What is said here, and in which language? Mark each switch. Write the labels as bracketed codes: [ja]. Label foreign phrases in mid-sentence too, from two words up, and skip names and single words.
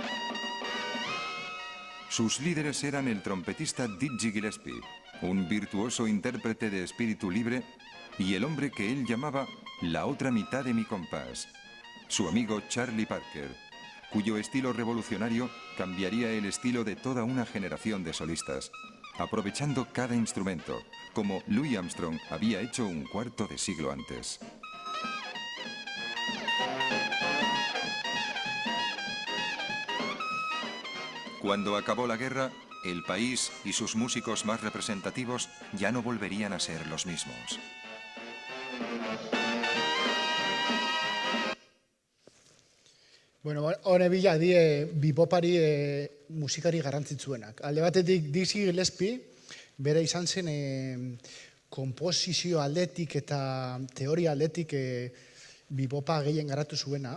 [es] Sus líderes eran el trompetista Dizzy Gillespie, un virtuoso intérprete de espíritu libre, y el hombre que él llamaba la otra mitad de mi compás, su amigo Charlie Parker, cuyo estilo revolucionario cambiaría el estilo de toda una generación de solistas, aprovechando cada instrumento, como Louis Armstrong había hecho un cuarto de siglo antes. Cuando acabó la guerra, el país y sus músicos más representativos ya no volverían a ser los mismos. [eu] Bueno, hone bila die bebopari musikari garrantzitsuenak. Alde batetik Dizzy Gillespie, bere izan zen konposizio aldetik eta teoria aldetik bebopa gehien garatu zuena.